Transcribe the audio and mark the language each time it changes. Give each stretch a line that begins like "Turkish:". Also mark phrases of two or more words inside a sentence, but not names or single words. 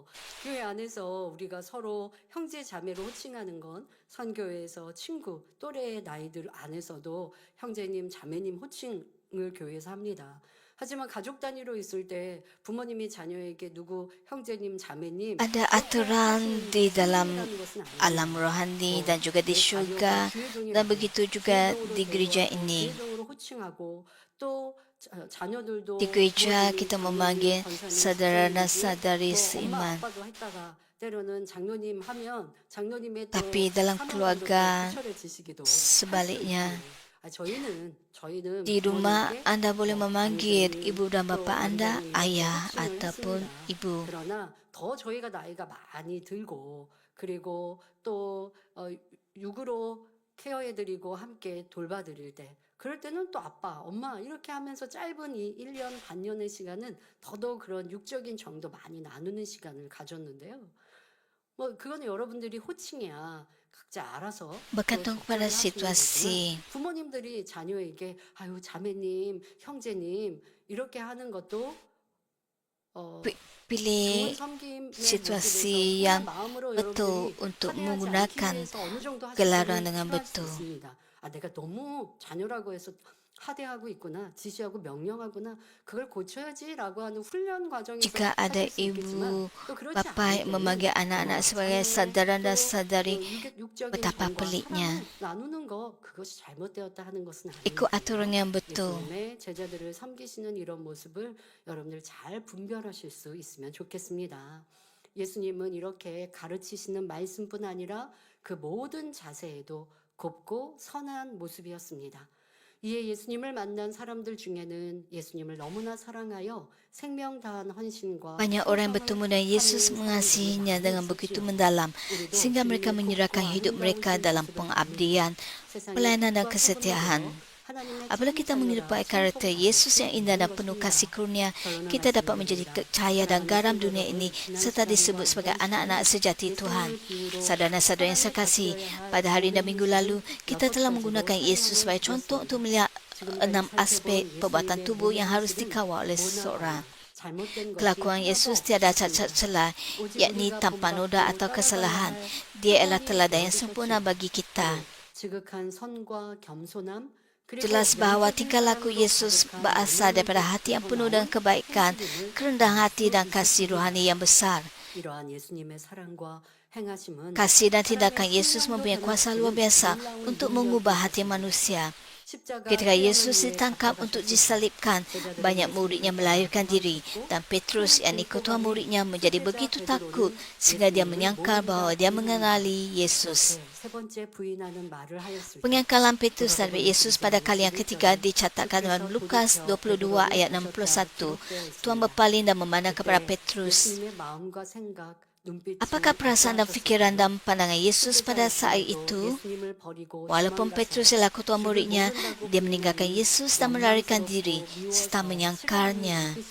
Korean: 교회 안에서 우리가 서로 형제 자매로 호칭하는 건 선교회에서 친구 또래의 나이들 안에서도 형제님 자매님 호칭을 교회에서 합니다. 하지만 가족 단위로 있을 때 부모님이 자녀에게 누구 형제님, 자매님
Malay: Ada aturan di dalam alam rohani dan juga di syurga dan begitu juga di gereja ini. Di gereja kita memanggil saudara dan saudari seiman. Tapi dalam keluarga sebaliknya. Di rumah Anda boleh memanggil ibu dan bapa Anda ayah ataupun ibu.
Korean: 그러나 더 저희가 나이가 많이 들고 그리고 또 육으로 케어해드리고 함께 돌봐드릴 때 그럴 때는 또 아빠, 엄마 이렇게 하면서 짧은 이 1년, 반년의 시간은 더더욱 그런 육적인 정도 많이 나누는 시간을 가졌는데요. 뭐 그거는 여러분들이 호칭이야. 각자 알아서
Malay: Bergantung kepada situasi.
Korean: 부모님들이 자녀에게 아유 자매님, 형제님 이렇게 하는 것도
Malay: Pilih situasi yang betul untuk menggunakan gelaran dengan betul.
Korean: 아, 내가 너무 자녀라고 해서 하대하고 있구나, 지시하고 명령하구나, 그걸 고쳐야지라고 하는 훈련 과정에서
Malay: Jika ada
Korean: 하실 수 있겠지만
Malay: ibu
Korean: 또 그렇지
Malay: bapa
Korean: 않을
Malay: yang
Korean: 때는
Malay: memanggil anak-anak sebagai
Korean: 자녀의
Malay: saudara dan
Korean: 또
Malay: saudari,
Korean: 육적인
Malay: betapa
Korean: 정과
Malay: peliknya.
Korean: 사랑을 나누는 거, 그것이 잘못되었다 하는 것은
Malay: Ikut
Korean: 아니거든요.
Malay: aturan yang betul.
Korean: 예수님의 제자들을 섬기시는 이런 모습을 여러분들 잘 분별하실 수 있으면 좋겠습니다. 예수님은 이렇게 가르치시는 말씀뿐 아니라 그 모든 자세에도 곱고 선한 모습이었습니다. 이에 예수님을 만난 사람들 중에는 예수님을 너무나 사랑하여 생명 다한 헌신과
Malay: Banyak orang yang
Korean: 충성을
Malay: bertemu dengan Yesus
Korean: 하는
Malay: mengasihinya
Korean: 사람들이
Malay: dengan
Korean: 많이
Malay: begitu
Korean: 있었지요.
Malay: mendalam,
Korean: 우리도
Malay: sehingga mereka
Korean: 주님의
Malay: menyerahkan
Korean: 곱고
Malay: hidup mereka
Korean: 아름다우신
Malay: dalam
Korean: 모습을
Malay: pengabdian,
Korean: 세상의
Malay: pelayanan dan
Korean: 빛과
Malay: kesetiaan.
Korean: 소금으로 하나님의
Malay: Apabila
Korean: 참
Malay: kita menyerupai
Korean: 자녀라
Malay: karakter Yesus yang
Korean: 손꼽아
Malay: indah dan
Korean: 주시는
Malay: penuh
Korean: 것입니다.
Malay: kasih karunia,
Korean: 결론을
Malay: kita dapat menjadi
Korean: 말씀드립니다.
Malay: cahaya dan
Korean: 사랑하는
Malay: garam
Korean: 성도
Malay: dunia
Korean: 여러분,
Malay: ini
Korean: 지난
Malay: serta
Korean: 시간과
Malay: disebut sebagai
Korean: 이번
Malay: anak-anak
Korean: 시간에
Malay: sejati Tuhan.
Korean: 예수님을 비유로
Malay: Saudara-saudara yang saya
Korean: 사랑을
Malay: kasih,
Korean: 베풀어야 할
Malay: pada hari dan
Korean: 모든
Malay: minggu lalu,
Korean: 모습을
Malay: kita telah
Korean: 6가지로
Malay: menggunakan Yesus sebagai
Korean: 설명을
Malay: contoh untuk
Korean: 드렸습니다.
Malay: melihat
Korean: 지금까지
Malay: 6 aspek
Korean: 살펴본
Malay: perbuatan
Korean: 예수님의
Malay: tubuh yang
Korean: 몸의
Malay: harus
Korean: 모습은
Malay: dikawal oleh
Korean: 모나거나
Malay: seseorang.
Korean: 잘못된 것이
Malay: Kelakuan
Korean: 하나도
Malay: Yesus tiada
Korean: 없었습니다.
Malay: cacat celah,
Korean: 오직
Malay: yakni
Korean: 우리가
Malay: tanpa noda atau
Korean: 본받고
Malay: kesalahan.
Korean: 따라가야 할
Malay: Dia adalah
Korean: 하나님
Malay: teladan yang sempurna
Korean: 보여주셨지요.
Malay: bagi kita.
Korean: 바로 지극한 선과 겸손함, 그리고
Malay: Jelas bahawa
Korean: 영적인
Malay: tingkah laku
Korean: 사랑으로
Malay: Yesus
Korean: 가득한
Malay: berasal daripada
Korean: 열매를
Malay: hati yang
Korean: 맺고
Malay: penuh dengan
Korean: 나온
Malay: kebaikan,
Korean: 행실임을
Malay: kerendahan
Korean: 알
Malay: hati
Korean: 수
Malay: dan kasih
Korean: 있었습니다.
Malay: rohani yang besar.
Korean: 이러한 예수님의 사랑과 행하심은
Malay: Kasih dan
Korean: 사람의
Malay: tindakan Yesus
Korean: 심령도
Malay: mempunyai kuasa luar
Korean: 변화시키는
Malay: biasa
Korean: 놀라운
Malay: untuk
Korean: 능력이
Malay: mengubah hati
Korean: 있었습니다.
Malay: manusia.
Korean: 십자가
Malay: Ketika
Korean: 태양을
Malay: Yesus
Korean: 위해
Malay: ditangkap untuk
Korean: 잡혀가셨을 때
Malay: disalibkan,
Korean: 제자들은
Malay: banyak muridnya
Korean: 예수님을
Malay: melarikan diri
Korean: 도망쳤고
Malay: dan Petrus yang ketua muridnya menjadi
Korean: 수제자
Malay: begitu takut
Korean: 베드로는
Malay: sehingga dia
Korean: 예수님을
Malay: menyangka
Korean: 모른다
Malay: bahawa dia
Korean: 부인한다.
Malay: mengenali Yesus.
Korean: 이렇게 세 번째 부인하는 말을 하였을 때
Malay: Pengangkalan Petrus terhadap Yesus pada kali yang ketiga dicatatkan dalam Lukas 22 ayat 61. Tuhan berpaling dan memandang kepada Petrus.
Korean: 예수님의 마음과 생각, 눈빛이
Malay: Apakah perasaan dan fikiran dan pandangan Yesus pada saat itu?
Korean: 예수님을 버리고
Malay: Walaupun Petrus adalah ketua muridnya, dia meninggalkan Yesus dan melarikan diri serta menyangkalnya.